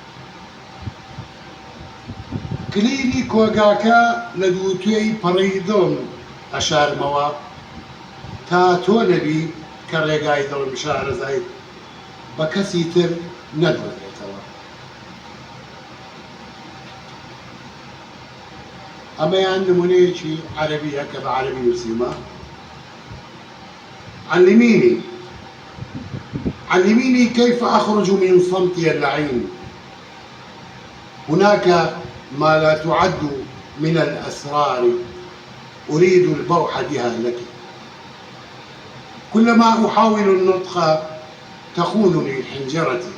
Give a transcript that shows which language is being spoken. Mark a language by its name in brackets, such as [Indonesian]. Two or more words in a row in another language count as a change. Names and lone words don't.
[Central Kurdish] کلیلی کۆگاکە لە دووتوێی پەڕەی دڵم ئەشارمەوە تا تۆ نەبی کە ڕێگای دڵم شارەزایت بە کەسی تر نەدۆزێتەوە. ئەمەیان نمونەیەکی عەرەبیە کە بە عەرەبی نووسیمە. [Arabic] علميني كيف أخرج من صمتي اللعين. هناك ما لا تعد من الأسرار أريد البوح بها لك. كلما أحاول النطق تخونني حنجرتي.